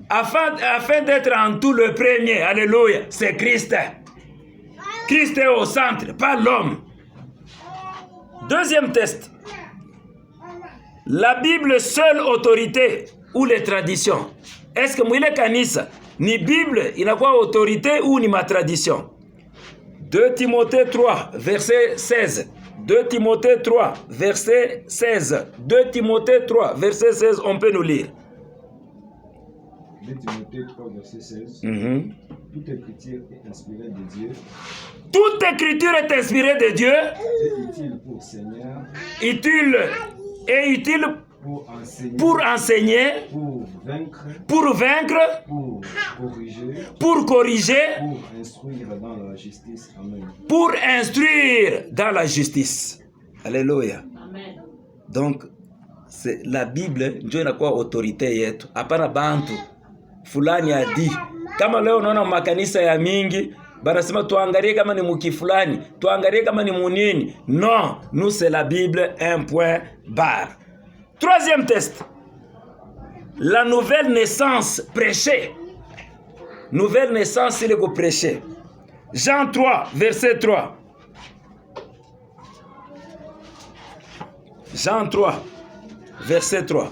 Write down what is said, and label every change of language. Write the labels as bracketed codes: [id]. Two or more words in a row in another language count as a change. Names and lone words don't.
[fr] Afin d'être en tout le premier. Alléluia. C'est Christ. Christ est au centre, pas l'homme. Deuxième test. La Bible, seule autorité ou les traditions? Est-ce que [sw] mwile kanisa ni Bible inakuwa [fr] autorité ou [sw] ni ma tradition? [fr] 2 Timothée 3 verset 16. 2 Timothée 3 verset 16. 2 Timothée 3 verset 16, on peut nous lire. 2 Timothée 3 verset 16. Toute écriture est inspirée de Dieu. Toute écriture est inspirée de Dieu. Et utile pour Seigneur. Utile pour enseigner, pour vaincre, pour corriger, pour instruire dans la justice. Amen. Pour instruire dans la justice. Alléluia. Amen. Donc, c'est la Bible [sw] ndio inakuwa autorité yetu. Hapana bantu fulani adi. Kama leo unaona makanisa ya mingi banasema tuangalie kama ni muki fulani, tuangalie kama ni munini. [fr] Non, nous c'est la Bible, un point barre. Troisième test. La nouvelle naissance prêchée. Nouvelle naissance, c'est le go prêcher. Jean 3, verset 3. Jean 3, verset 3.